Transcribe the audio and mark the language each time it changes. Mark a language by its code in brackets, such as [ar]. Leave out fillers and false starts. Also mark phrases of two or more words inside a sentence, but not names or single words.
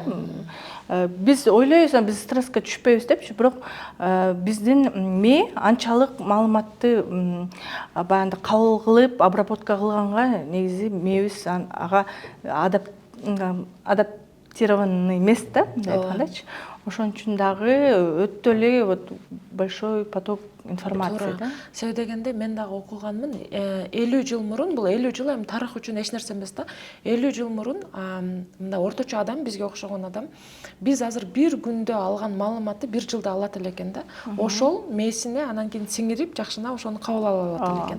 [ky] Биз ойлойбуз, биз стресске түшпөйбүз депчи, бирок биздин мээ анчалык маалыматты баягы кабыл кылып, обработка кылганга негизи мээбиз ага адаптированный эмес да, мындай айткандачы. Ошон үчүн дагы өтө эле [ru] вот большой поток информация [ky] да. Себеби дегенде мен дагы окуганмын, 50 жыл мурун, бул 50 жыл эми тарых үчүн эч нерсе эмес да. 50 жыл мурун мындай орточо адам, бизге окшогон адам, биз азыр бир күндө алган маалыматты бир жылда алат элекен да. Ошол мээсине анан кийин сиңирип, жакшына ошону кабыл ала алат элекен.